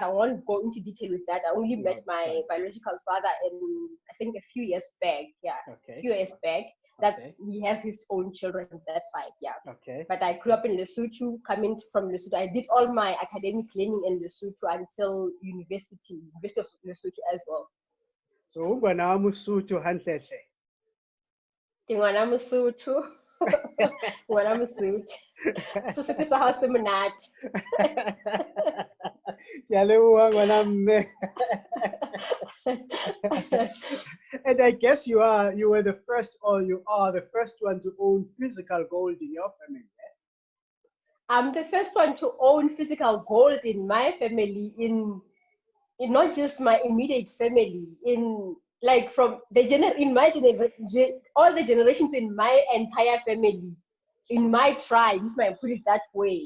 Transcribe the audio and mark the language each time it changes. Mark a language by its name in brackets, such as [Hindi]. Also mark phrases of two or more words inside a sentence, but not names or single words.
[English] I won't go into detail with that. I only met my biological father in I think a few years back. Yeah, okay. a few years back. He has his own children on that side. Yeah. Okay. But I grew up in Lesotho. Coming from Lesotho, I did all my academic learning in Lesotho until University of Lesotho as well. [Southern Sotho] So ungwana Musuthu hantle hle. Ngwana Mosotho. Ngwana Mosotho. Sesotho sa hao se monate. Ke a leboha ngwana mme. [English] And I guess you were the first, or you are the first one to own physical gold in your family. I'm the first one to own physical gold in my family, in not just my immediate family, in like from in my generation, all the generations in my entire family, in my tribe, if I put it that way.